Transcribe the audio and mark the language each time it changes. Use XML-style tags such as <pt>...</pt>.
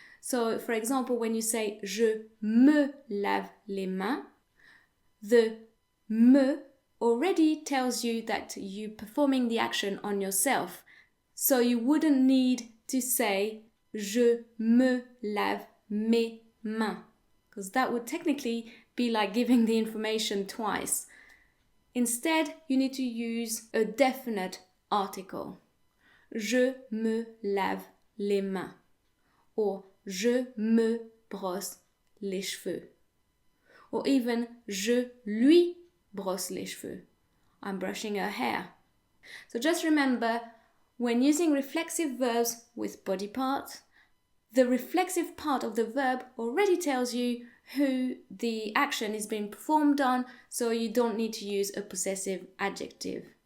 <en>So for example, when you say</en> <fr>je me lave les mains,</fr> <en>the me already tells you that you're performing the action on yourself. So you wouldn't need to say</en> <fr>je me lave mes mains,</fr> <en>because that would technically be like giving the information twice. Instead, you need to use a definite article.</en> <fr>Je me lave les mains, or je me brosse les cheveux, or even je lui brosse les cheveux.</fr> <en>I'm brushing her hair. So just remember, when using reflexive verbs with body parts, the reflexive part of the verb already tells you who the action is being performed on, so you don't need to use a possessive adjective.</en>